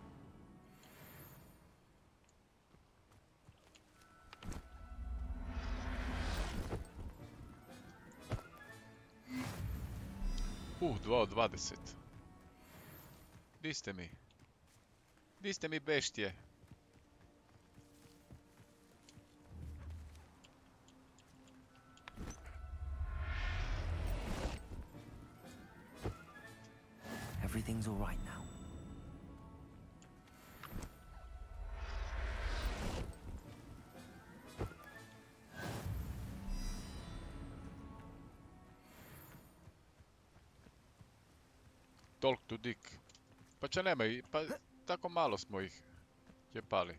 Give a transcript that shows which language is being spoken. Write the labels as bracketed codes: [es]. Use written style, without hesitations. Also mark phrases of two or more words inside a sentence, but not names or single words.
[hr] Dva od 20. Di ste mi? Di ste mi beštije? [en] Everything's all right now. Talk to Dick. [hr] Pa če nema, pa tako malo smo ih jebali.